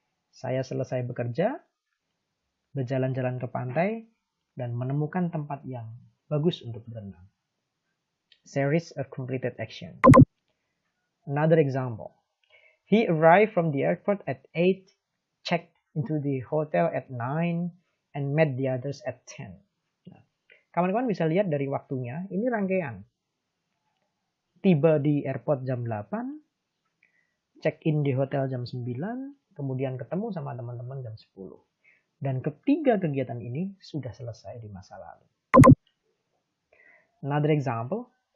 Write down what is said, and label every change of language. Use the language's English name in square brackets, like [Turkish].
[Indonesian] Saya selesai bekerja, berjalan-jalan ke pantai, dan menemukan tempat yang bagus untuk berenang. [English] Series of completed action. Another example. He arrived from the airport at 8, checked into the hotel at 9, and met the others at 10. [Indonesian] Nah, kawan-kawan bisa lihat dari waktunya, ini rangkaian. Tiba di airport jam 8, check-in di hotel jam 9, kemudian ketemu sama teman-teman jam 10. Dan ketiga kegiatan ini sudah selesai di masa lalu. [English] Another example.